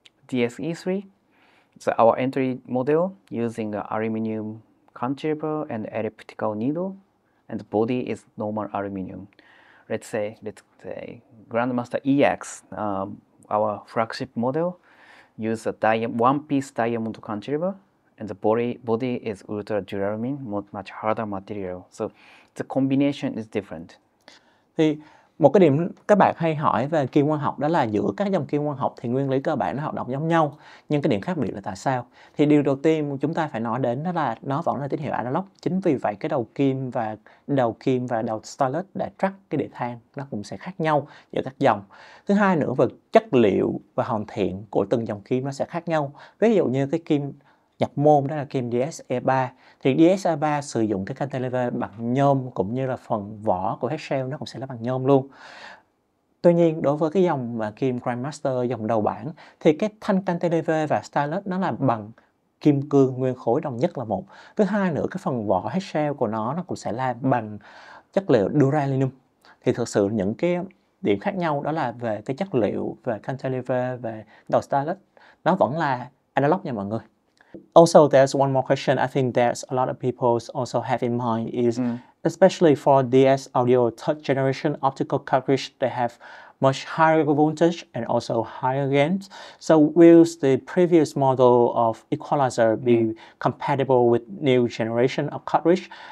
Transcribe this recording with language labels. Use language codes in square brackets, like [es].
[en] DS-E3, so our entry model using aluminum cantilever and elliptical needle, and the body is normal aluminum. Let's say Grandmaster EX, our flagship model, use a one-piece diamond cantilever, and the body is ultra duralumin, much harder material. So the combination is different. [vi] Thì một cái điểm các bạn hay hỏi về kim quang học đó là giữa các dòng kim quang học thì nguyên lý cơ bản nó hoạt động giống nhau, nhưng cái điểm khác biệt là tại sao? Thì điều đầu tiên chúng ta phải nói đến đó là nó vẫn là tín hiệu analog. Chính vì vậy cái đầu kim và đầu stylus để track cái đĩa than nó cũng sẽ khác nhau giữa các dòng. Thứ hai nữa, về chất liệu và hoàn thiện của từng dòng kim nó sẽ khác nhau. Ví dụ như cái kim nhập môn đó là kim DS-E3, thì DS-E3 sử dụng cái cantilever bằng nhôm, cũng như là phần vỏ của headshell nó cũng sẽ là bằng nhôm luôn. Tuy nhiên đối với cái dòng mà kim Grandmaster, dòng đầu bảng, thì cái thanh cantilever và stylus nó là bằng kim cương nguyên khối đồng nhất là một. Thứ hai nữa, cái phần vỏ headshell của nó cũng sẽ là bằng chất liệu duralumin. Thì thực sự những cái điểm khác nhau đó là về cái chất liệu, về cantilever, về đầu stylus, nó vẫn là analog nha mọi người. [en] Also, there's one more question I think there's a lot of people also have in mind is, especially for DS Audio third generation optical cartridge, they have much higher voltage and also higher gains. So will the previous model of equalizer be compatible with new generation of cartridge?